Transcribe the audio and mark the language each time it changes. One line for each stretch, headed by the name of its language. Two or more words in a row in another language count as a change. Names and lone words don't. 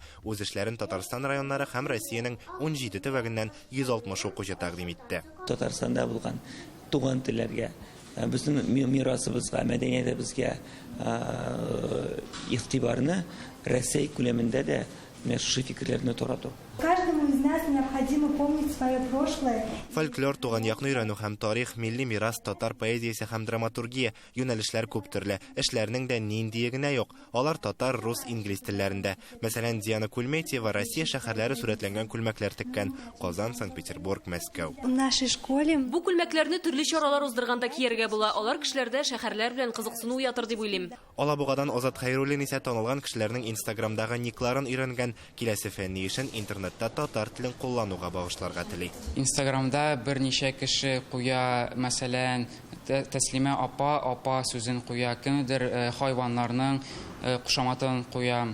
Tatar: Үз эшләрен Татарстан районнары һәм Россиянең 17 төбәгеннән 160 укучы тәкъдим итте. Татарстанда булган туган телләргә, безнең мирасыбызга, мәдәниятебезгә игътибарны Россия күләмендә дә шушы фикерләрне тарату.
Russian: Каждому из нас необходимо необходимо помнить свое прошлое.
Tatar: Фольклор туган якны өйрәнү һәм тарих, милли мирас, татар поэзиясе һәм драматургия юнәлешләр күп төрле. Эшләрнең дә ниндие генә юк. Алар татар, рус, инглиз телләрендә. Мәсәлән, Диана Кульметьева Россия шәһәрләре сурәтләнгән күлмәкләр теккән. Казан, Санкт-Петербург, Мәскәү.
Russian: В нашей школе
Tatar: Бу күлмәкләрне төрле чаралар уздырганда кияргә була. Алар кешеләрдә шәһәрләр белән кызыксыну уятыр дип уйлыйм. Алабугадан Азат Хәйруллин исә танылган кешеләрнең Инстаграмдагы никларын өйрәнгән, киләсе фәнни эшен интернетта татар телен куллануга багышларга тели. Инстаграмда берничә кеше куя, мәсәлән, Тәслимә апа сүзен куя, кемдер хайваннарның кушаматын куя.